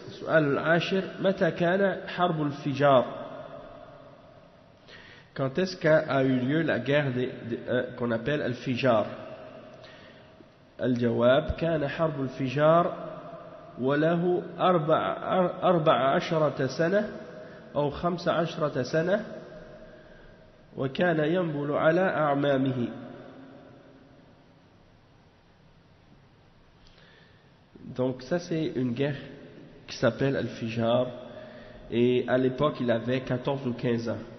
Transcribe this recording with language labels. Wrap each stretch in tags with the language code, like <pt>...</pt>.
<ar>السؤال العاشر. متى كان حرب الفجار.</ar> <fr>Quand est-ce qu'a eu lieu la guerre qu'on appelle Al-Fijar?</fr> <ar>الجواب كان حرب الفجار وله 14 سنة أو 15 سنة وكان ينبل على أعمامه.</ar> <fr>Donc ça c'est une guerre qui s'appelle Al-Fijar, et à l'époque il avait 14 ou 15 ans.</fr>